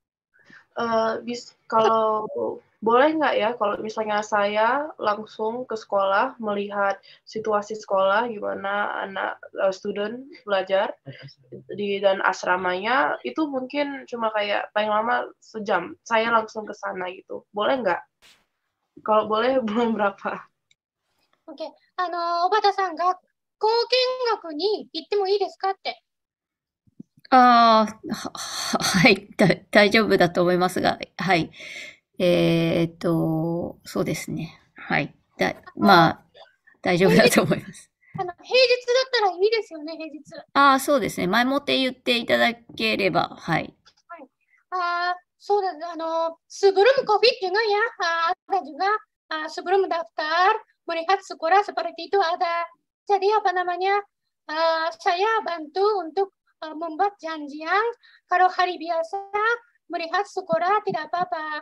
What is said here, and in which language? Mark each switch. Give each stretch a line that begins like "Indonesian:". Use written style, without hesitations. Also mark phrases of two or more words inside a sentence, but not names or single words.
Indonesian: Kalau boleh nggak ya, kalau misalnya saya langsung ke sekolah melihat situasi sekolah gimana anak student belajar dan asramanya, itu mungkin cuma kayak paling lama sejam. Saya langsung ke sana gitu. Boleh nggak? Kalau boleh, bulan berapa? Oke,
Japanese: 小畑さん、学校見学に行ってもいいですかって。はい、大丈夫だと思いますが、はい。そうですね。はい。大丈夫だと思います。平日だったらいいですよね、平日。そうですね。前もって言っていただければ、はい。はい。そうです。
Indonesian: sebelum COVID juga ya, ada juga sebelum daftar melihat sekolah seperti itu ada. Jadi saya bantu untuk membuat janjian kalau hari biasa melihat sekolah tidak apa-apa.